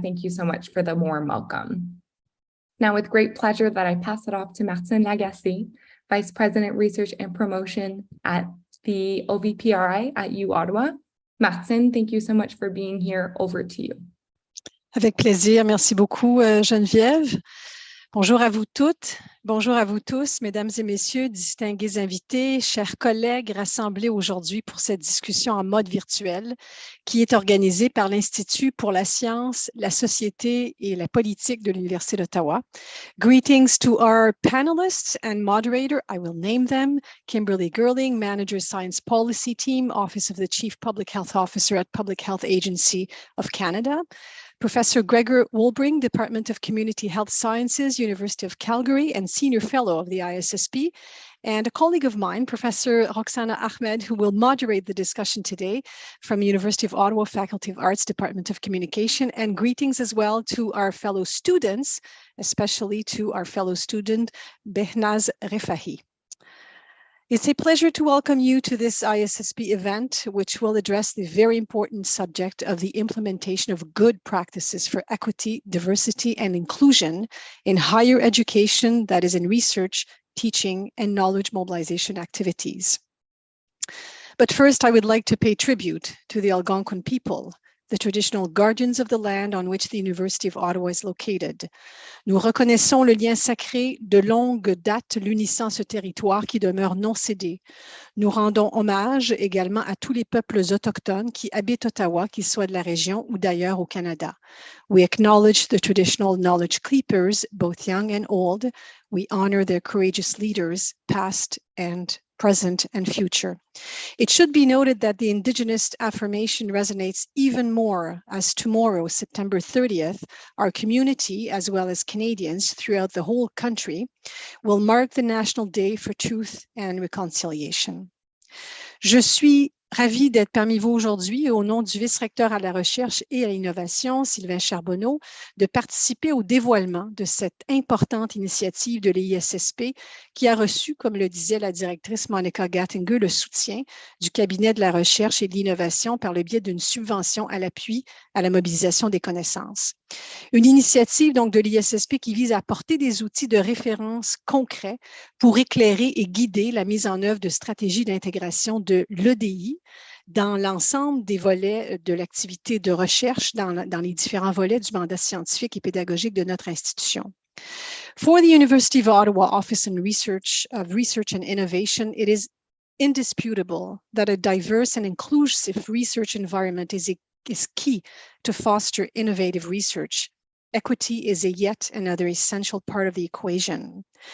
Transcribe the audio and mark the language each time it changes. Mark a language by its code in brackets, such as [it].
[en] Thank you so much for the warm welcome. Now, with great pleasure that I pass it off to Martine Lagacé, Vice President, Research and Promotion at the OVPRI at uOttawa. Martine, thank you so much for being here. Over to you. [fr] Avec plaisir. Merci beaucoup, Geneviève. Bonjour à vous toutes, bonjour à vous tous, mesdames et messieurs, distingués invités, chers collègues rassemblés aujourd'hui pour cette discussion en mode virtuel qui est organisée par l'Institut pour la science, la société et la politique de l'Université d'Ottawa. [en] Greetings to our panelists and moderator, I will name them, Kimberly Gerling, Manager Science Policy Team, Office of the Chief Public Health Officer at Public Health Agency of Canada. Professor Gregor Wolbring, Department of Community Health Sciences, University of Calgary, and Senior Fellow of the ISSP, and a colleague of mine, Professor Roxana Ahmed, who will moderate the discussion today from University of Ottawa Faculty of Arts, Department of Communication, and greetings as well to our fellow students, especially to our fellow student, Behnaz Refahi. It's a pleasure to welcome you to this ISSP event, which will address the very important subject of the implementation of good practices for equity, diversity, and inclusion in higher education, that is in research, teaching, and knowledge mobilization activities. But first, I would like to pay tribute to the Algonquin people, the traditional guardians of the land on which the University of Ottawa is located. [fr] Nous reconnaissons le lien sacré de longue date l'unissant ce territoire qui demeure non cédé. Nous rendons hommage également à tous les peuples autochtones qui habitent Ottawa, qu'ils soient de la région ou d'ailleurs au Canada. [en] We acknowledge the traditional knowledge keepers, both young and old. We honor their courageous leaders, past and present and future. It should be noted that the Indigenous affirmation resonates even more as tomorrow, September 30th, our community, as well as Canadians throughout the whole country, will mark the National Day for Truth and Reconciliation. [fr] Je suis ravie d'être parmi vous aujourd'hui au nom du vice-recteur à la recherche et à l'innovation, Sylvain Charbonneau, de participer au dévoilement de cette importante initiative de l'ISSP qui a reçu, comme le disait la directrice Monica Gattinger, le soutien du cabinet de la recherche et de l'innovation par le biais d'une subvention à l'appui à la mobilisation des connaissances. Une initiative donc de l'ISSP qui vise à apporter des outils de référence concrets pour éclairer et guider la mise en œuvre de stratégies d'intégration de l'EDI dans l'ensemble des volets de l'activité de recherche, dans les différents volets du mandat scientifique et pédagogique de notre institution. [en] For the University of Ottawa Office of Research and Innovation, it is indisputable that a diverse and inclusive research environment is key to foster innovative research. Equity is yet another essential part of the equation.